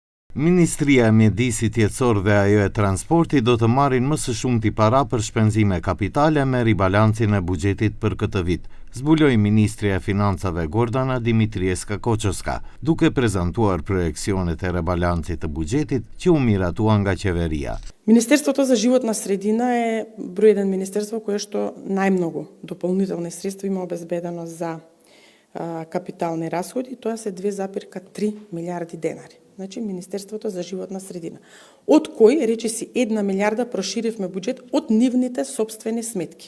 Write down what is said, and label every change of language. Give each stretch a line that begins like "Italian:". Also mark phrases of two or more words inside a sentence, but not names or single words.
Albanian: Ministria e Mjedisit Jetësor dhe ajo e Transportit do të marrin më së shumti para për shpenzime kapitale me ribalancin e buxhetit për këtë vit, zbuloi Ministri e Financave Gordana Dimitrievska Koçoska, duke prezantuar projekcionet e rebalancit të buxhetit që u miratua nga qeveria.
Macedonian: Министерството за животна средина е број еден министерство кое што најмногу дополнителни средства има обезбедено за капитални расходи, тоа се 2,3 милиарди денари. Значи Министерството за животна средина. Од кој, речиси, 1 милиарда проширивме буџет од нивните сопствени сметки.